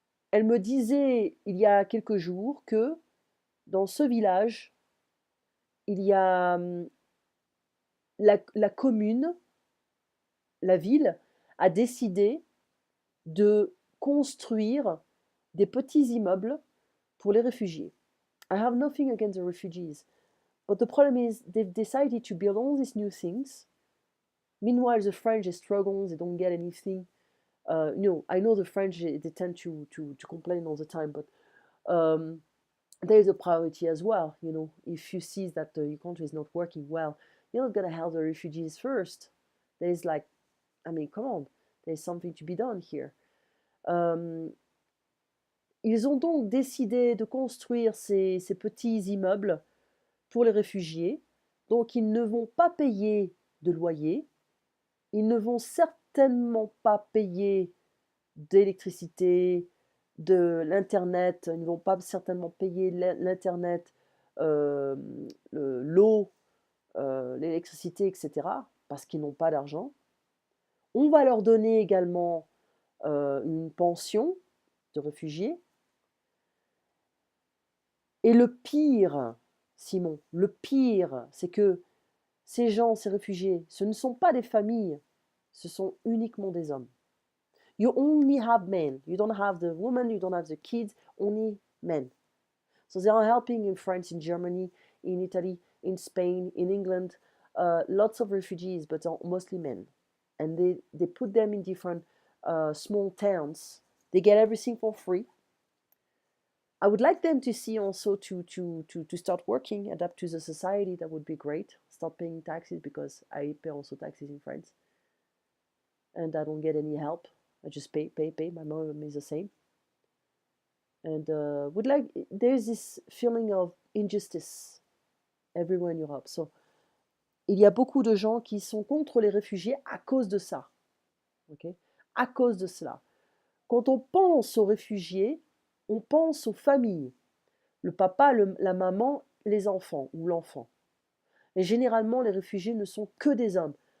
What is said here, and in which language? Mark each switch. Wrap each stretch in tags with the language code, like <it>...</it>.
<fr>Elle me disait il y a quelques jours que dans ce village, il y a la commune, la ville, a décidé de construire des petits immeubles pour les réfugiés.</fr> <en>I have nothing against the refugees, but the problem is they've decided to build all these new things. Meanwhile, the French, they struggle, they don't get anything. I know the French, they tend to complain all the time, but there is a priority as well. You know, if you see that your country is not working well, you're not going to help the refugees first. There's like, I mean, come on, there's something to be done here.</en> <fr>Ils ont donc décidé de construire ces petits immeubles pour les réfugiés. Donc, ils ne vont pas payer de loyer. Ils ne vont certainement pas payer d'électricité, de l'Internet. Ils ne vont pas certainement payer l'Internet, l'eau, l'électricité, etc. parce qu'ils n'ont pas d'argent. On va leur donner également une pension de réfugiés. Et le pire, Simon, le pire, c'est que ces gens, ces réfugiés, ce ne sont pas des familles, ce sont uniquement des hommes.</fr> <en>You only have men. You don't have the women, you don't have the kids, only men. So they are helping in France, in Germany, in Italy, in Spain, in England, lots of refugees, but mostly men. And they put them in different small towns. They get everything for free. I would like them to see also to start working, adapt to the society. That would be great. Start paying taxes because I pay also taxes in France. And I don't get any help. I just pay. My mom is the same. And would like there's this feeling of injustice everywhere in Europe.</en> <fr>So il y a beaucoup de gens qui sont contre les réfugiés à cause de ça. Okay? À cause de cela. Quand on pense aux réfugiés, on pense aux familles. Le papa, la maman, les enfants ou l'enfant. Et généralement, les réfugiés ne sont que des hommes.</fr>